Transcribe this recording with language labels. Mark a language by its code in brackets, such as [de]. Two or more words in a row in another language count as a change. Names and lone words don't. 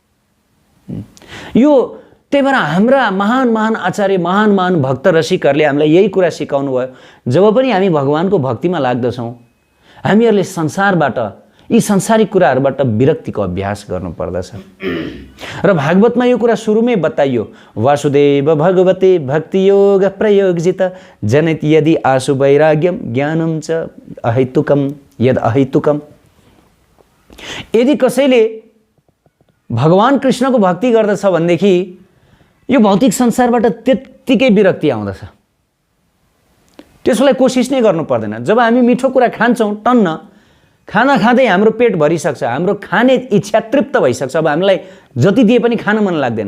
[ne] यो त्यही भएर हाम्रा महान महान आचार्य, महान महान भक्त रसिकहरूले हामीलाई यही कुरा सिकाउनु भयो। जब पनि हामी भगवानको भक्तिमा लाग्दछौँ, हामीहरूले संसारबाट, यी सांसारिक कुराहरूबाट विरक्तिको अभ्यास गर्नुपर्दछ। र भागवतमा यो कुरा सुरुमै बताइयो, [sa] वासुदेव भगवते भक्ति योग प्रयोगजित जनैत यदि आशु वैराग्यम ज्ञानम च अहैतुकम यद अहैतुकम। [ne] यदि कसैले भगवान कृष्णको भक्ति गर्दछ भनेदेखि यो भौतिक संसारबाट त्यत्तिकै विरक्ति आउँदछ। त्यसलाई कोसिस नै गर्नु पर्दैन। जब हामी मिठो कुरा खान्छौँ, टन्न खाना खाँदै हाम्रो पेट भरिसक्छ, हाम्रो खाने इच्छा तृप्त भइसक्छ, अब हामीलाई जति दिए पनि खान मन लाग्दैन।